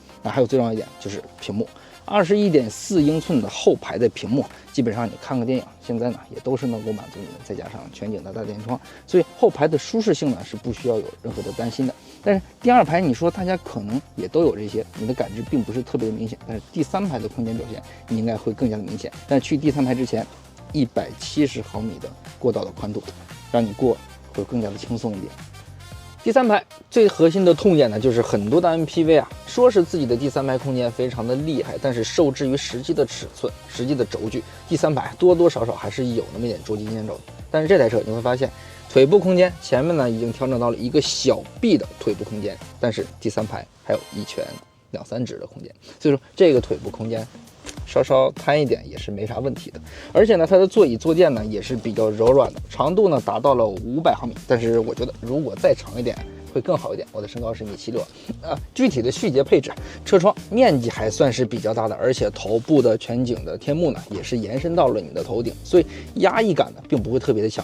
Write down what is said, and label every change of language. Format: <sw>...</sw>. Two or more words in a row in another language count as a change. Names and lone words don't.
<zh>那還有最重要一點就是屏幕，21.4英寸的後排的屏幕，基本上你看個電影現在呢也都是能夠滿足你的，再加上全景的大天窗，所以后排的舒適性呢是不需要有任何的担心的。但是第2排你說大家可能也都有这些，你的感知並不是特別的明顯，但是第3排的空間表現你應該會更加的明顯。但去第3排之前，170毫米的過道的寬度，讓你過會更加的輕鬆一點。第3排最核心的痛點呢，就是很多的 MPV 啊，說是自己的第3排空間非常的厲害，但是受制於實際的尺寸、實際的軸距，第3排多多少少還是有那麼一點捉襟見肘的。但是這台車你會發現，腿部空間前面呢已經調整到了一個小臂的腿部空間，但是第3排還有1拳2、3指的空間，所以說這個腿部空間稍稍攤一點也是沒啥問題的。而且呢，它的座椅坐墊呢也是比較柔軟的，長度呢達到了500毫米，但是我覺得如果再長一點会更好一点。我的身高是1.76米，具体的細節配置，车窗面積還算是比較大的，而且头部的全景的天幕呢也是延伸到了你的头頂，所以压抑感呢并不会特別的強。</zh>